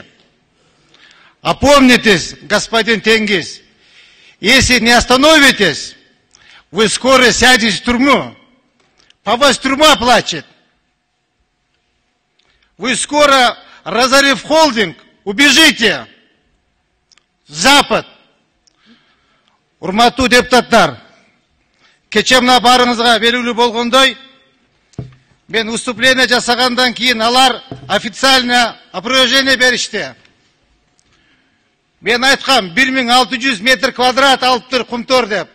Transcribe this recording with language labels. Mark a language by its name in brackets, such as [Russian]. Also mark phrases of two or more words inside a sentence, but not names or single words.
[Russian] Опомнитесь, господин Тенгиз. Если не остановитесь, вы скоро сядете в тюрьму. По вас тюрьма плачет. Вы скоро, разорив холдинг, убежите. Запад. [Kyrgyz] Урматтуу депутаттар, кече мына барыңызга белгилүү болгондой, мен выступление жасагандан кийин алар [Russian] официально опровержение [Kyrgyz] беришти. Мен айткам 1600 [Russian] метр квадрат [Kyrgyz] алыптыр кумтор деп.